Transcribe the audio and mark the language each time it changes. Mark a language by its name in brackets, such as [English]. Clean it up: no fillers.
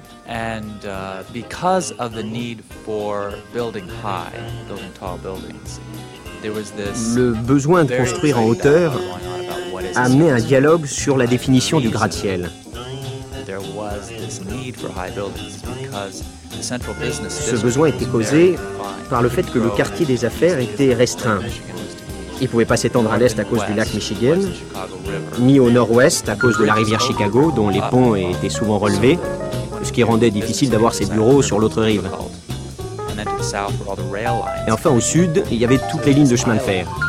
[English] And because of the need for building high, building tall buildings, there was this. [French] Le besoin de construire en hauteur a amené un dialogue sur la définition du gratte-ciel. [English] There was this need for high buildings because the central business. [French] Ce besoin était causé par le fait que le quartier des affaires était restreint. Il ne pouvait pas s'étendre à l'est à cause du lac Michigan, ni au nord-ouest à cause de la rivière Chicago, dont les ponts étaient souvent relevés. Ce qui rendait difficile d'avoir ses bureaux sur l'autre rive. Et enfin, au sud, il y avait toutes les lignes de chemin de fer.